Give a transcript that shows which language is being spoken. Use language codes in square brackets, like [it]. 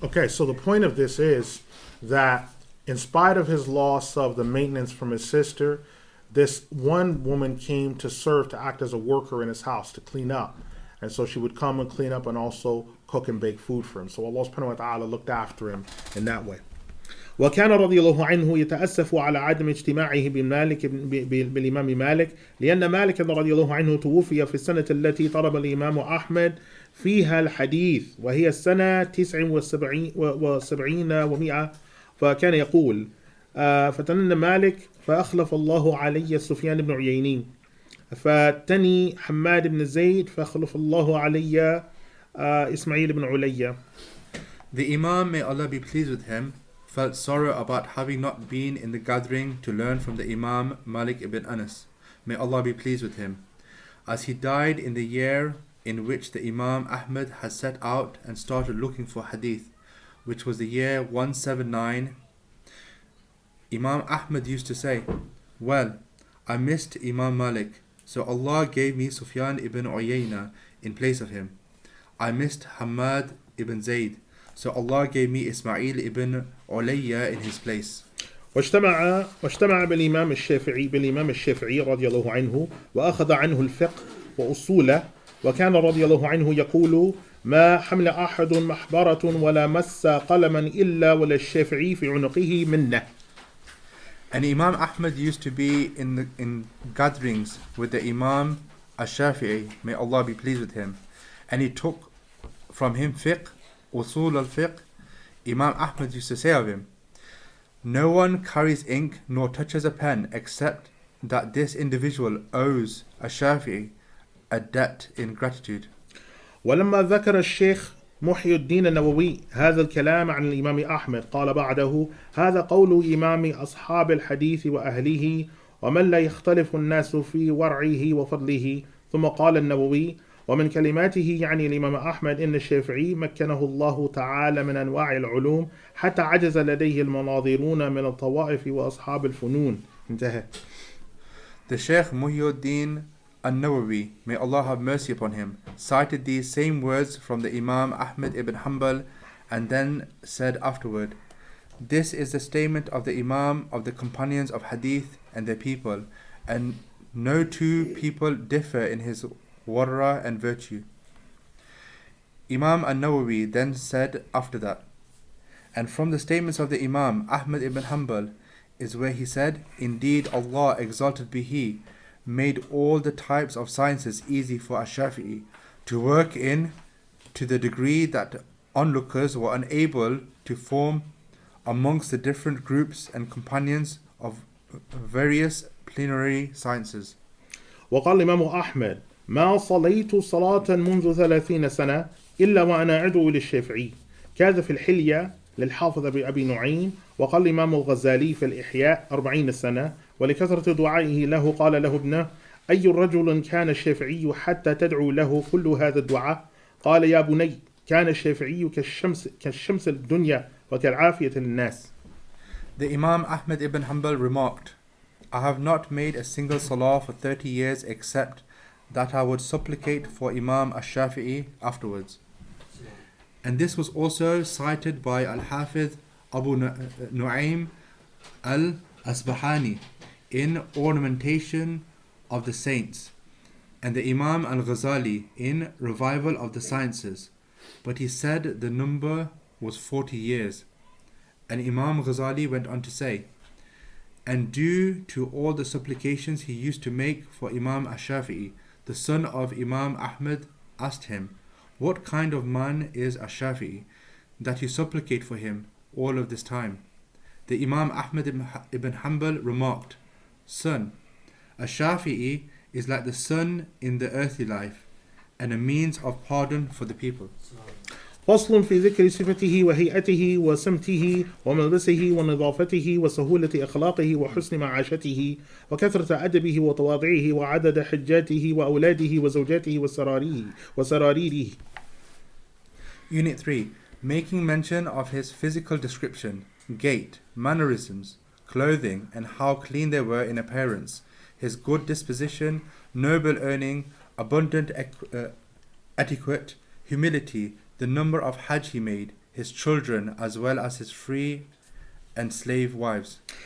[en] Okay, so the point of this is that in spite of his loss of the maintenance from his sister, this one woman came to serve, to act as a worker in his house, to clean up. And so she would come and clean up and also cook and bake food for him. So Allah [ar] subhanahu wa ta'ala [en] looked after him in that way. [ar] وكان رضي الله عنه يتأسف على عدم اجتماعه بالإمام مالك لأن مالك رضي الله عنه توفي في السنة التي طلب الإمام أحمد فيها الحديث وهي السنة 79 و100. فكان يقول فتنن مالك فأخلف الله علي سفيان بن عييني فاتني حماد بن زيد فأخلف الله علي إسماعيل بن علي. [en] The Imam, may Allah be pleased with him, felt sorrow about having not been in the gathering to learn from the Imam Malik ibn Anas. May Allah be pleased with him, as he died in the year in which the Imam Ahmad had set out and started looking for hadith, which was the year 179. Imam Ahmad used to say, well, I missed Imam Malik, so Allah gave me Sufyan ibn Uyayna in place of him. I missed Hamad ibn Zayd, so Allah gave me Ismail ibn Ulayya in his place. [ar] واجتمع بالإمام الشافعي رضي الله عنه وأخذ عنه الفقه وأصوله وكان رضي الله عنه يقول ما حمل أحد محبرة ولا مس قلما إلا وللشافعي في عنقه منه. [en] And Imam Ahmad used to be in gatherings with the Imam Ash-Shafi'i, may Allah be pleased with him, and he took from him fiqh, usul al-fiqh. Imam Ahmad used to say of him, no one carries ink nor touches a pen except that this individual owes Ash-Shafi'i a debt in gratitude. [ar] ولما ذكر الشيخ محي الدين النووي هذا الكلام عن الإمام أحمد قال بعده هذا قول إمام أصحاب الحديث وأهله ومن لا يختلف الناس في ورعه وفضله. ثم قال النووي ومن كلماته يعني الإمام أحمد إن الشافعي مكنه الله تعالى من أنواع العلوم حتى عجز لديه المناظرون من الطوائف وأصحاب الفنون. انتهى. [en] The Shaykh Muhyiddin An-Nawawi, may Allah have mercy upon him, cited these same words from the Imam Ahmad ibn Hanbal and then said afterward, this is the statement of the Imam of the companions of Hadith and their people, and no two people differ in his wara and virtue. Imam An-Nawawi then said after that, and from the statements of the Imam Ahmad ibn Hanbal is where he said, indeed Allah, exalted be He, made all the types of sciences easy for Ash-Shafi'i to work in, to the degree that onlookers were unable to form amongst the different groups and companions of various plenary sciences. [ar] وقال الإمام أحمد ما صليت صلاة منذ 30 سنة إلا وأنا أدعو للشافعي كذا في الحلية للحافظ أبي نعيم. وقال الإمام الغزالي في الإحياء 40 سنة ولكثرة دعائه له قال له ابنه أي رجل كان الشافعي حتى تدعو له كل هذا الدعاء؟ قال يا بني كان الشافعي كالشمس الدنيا وكالعافية للناس. [en] The Imam Ahmad ibn Hanbal remarked, I have not made a single salah for 30 years except that I would supplicate for Imam al-Shafi'i afterwards. And this was also cited by Al-Hafiz Abu Nu'aym al-Asbahani in Ornamentation of the Saints, and the Imam al-Ghazali in Revival of the Sciences, but he said the number was 40 years. And Imam Ghazali went on to say, and due to all the supplications he used to make for Imam al-Shafi'i, the son of Imam Ahmad asked him, what kind of man is al-Shafi'i that you supplicate for him all of this time? The Imam Ahmad ibn Hanbal remarked, son, al-Shafi'i is like the sun in the earthly life and a means of pardon for the people. [ar] فصل في ذكر صفته وهيئته وسمته وملبسه ونظافته وسهولة أخلاقه وحسن معاشته وكثرة أدبه وتواضعه وعدد حجاته وأولاده وزوجاته وسراريره. [en] Unit 3. Making mention of his physical description, gait, mannerisms, clothing, and how clean they were in appearance, his good disposition, noble earning, abundant etiquette, humility, the number of Hajj he made, his children, as well as his free and slave wives.